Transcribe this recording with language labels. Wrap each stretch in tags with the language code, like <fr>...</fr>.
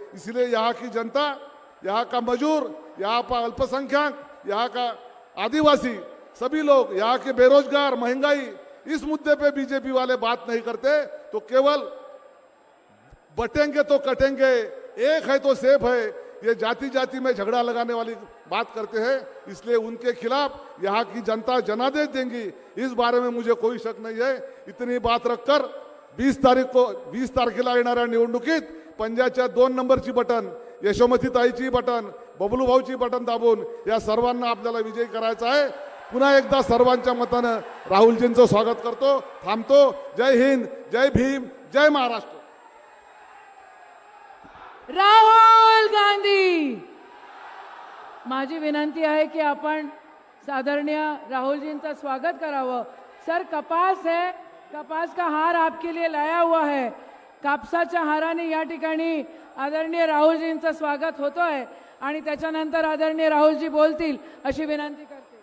<hi>इसलिए यहाँ की जनता, यहाँ का मजदूर, यहाँ का अल्पसंख्यक, यहाँ का आदिवासी, सभी लोग, यहाँ के बेरोजगार, महंगाई, इस मुद्दे पे बीजेपी वाले बात नहीं करते, तो केवल बटेंगे तो कटेंगे, एक है तो सेफ है, ये जाति जाति में झगड़ा लगाने वाली बात करते हैं। इसलिए उनके खिलाफ यहाँ की जनता जनादेश देंगी, इस बारे में मुझे कोई शक नहीं है।</hi> <mr>इतनी बात रखकर 20 तारखेला येणाऱ्या निवडणुकीत पंजाच्या 2 नंबरची button, Yashomati ताईची button, Bablu भाऊची button दाबून या सर्वांना आपल्याला विजयी करायचा आहे। पुन्हा एकदा सर्वांच्या मतानं राहुलजींचं स्वागत करतो, थांबतो। जय हिंद, जय भीम, जय महाराष्ट्र। राहुल गांधी, माझी विनंती आहे की आपण आदरणीय राहुलजींचं स्वागत करावं।</mr> <hi>सर, कपास है, कपास का हार आपके लिए लाया हुआ है।</hi> <mr>कापसाच्या हाराने या ठिकाणी आदरणीय राहुलजींचं स्वागत होतो आहे आणि त्याच्यानंतर आदरणीय राहुलजी बोलतील अशी विनंती करते।</mr>